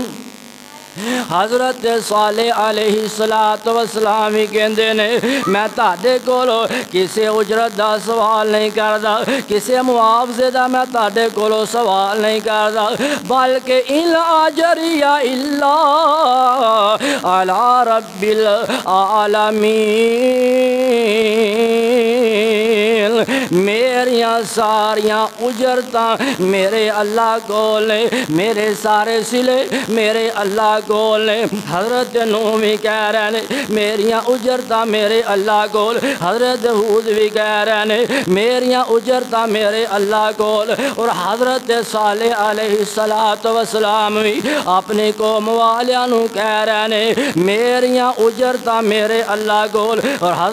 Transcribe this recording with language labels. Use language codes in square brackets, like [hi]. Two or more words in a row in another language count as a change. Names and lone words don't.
[pa] حضرت صالح [ar] عليه الصلاة والسلام [pa] کہتے نے میں تاڈے کولوں کسی اجرت کا سوال نہیں کرتا، کسی معاوضے کا میں تاڈے کولوں سوال نہیں کرتا، بلکہ [ar] إن أجري إلا على رب العالمين. [pa] میریاں ساریاں اجرتاں میرے اللہ کول نے، میرے سارے صلے میرے اللہ کول نے. حضرت نوح بھی کہہ رہے نے میریاں اجرتاں میرے اللہ کول، حضرت ہود بھی کہہ رہے نے میریاں اجرتاں میرے اللہ کول، اور حضرت صالح [ar] عليه الصلاة والسلام [pa] بھی اپنی قوم والیاں نوں کہہ رہے نے میریاں اجرتاں میرے اللہ کول.